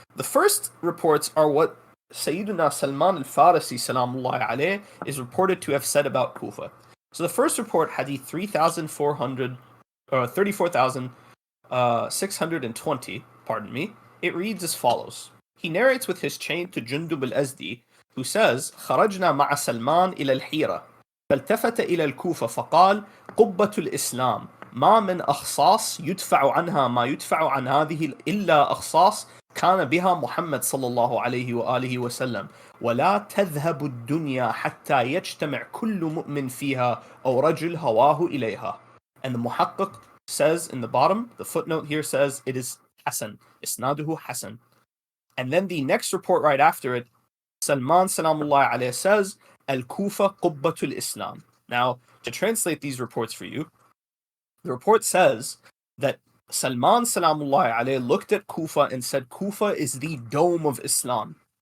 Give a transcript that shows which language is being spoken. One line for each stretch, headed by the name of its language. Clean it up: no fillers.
English: The first reports are what Sayyidina Salman al-Farisi, salamullahi alayh, is reported to have said about Kufa. So the first report, hadith 34,620, it reads as follows. He narrates with his chain to Jundub al-Azdi, who says,
Arabic: خرجنا مع سلمان إلى الحيرة فالتفت إلى الكوفة فقال قبة الإسلام ما من أخصاص يدفع عنها ما يدفع عن هذه إلا أخصاص كان بها محمد صلى الله عليه وآله وسلم ولا تذهب الدنيا حتى يجتمع كل مؤمن فيها أو رجل هواه إليها.
English: And the Muhaqqiq says in the bottom, the footnote here says it is Hasan, Isnaduhu Hasan. And then the next report right after it, Salman salamullahi alayhi says,
Arabic: al-Kufa qubbatul Islam.
English: Now, to translate these reports for you, the report says that Salman salamullahi alayhi looked at Kufa and said, Kufa is the dome of Islam.